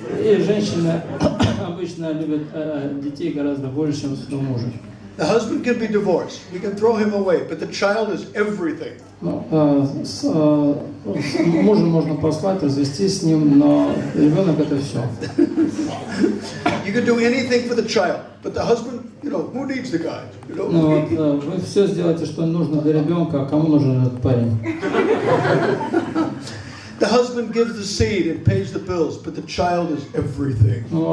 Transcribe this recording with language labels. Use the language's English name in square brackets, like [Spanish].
[Russian] И женщины обычно любят детей гораздо больше, чем своего мужа. [English] The husband can be divorced. We can throw him away, but the child is everything. [Russian] С мужем можно послать, развестись с ним, но ребенок это все. [English] You can do anything for the child, but the husband, who needs the guy? [Russian] Вы все сделаете, что нужно для ребенка, а кому нужен этот парень? [English] The husband gives the seed and pays the bills, but the child is everything.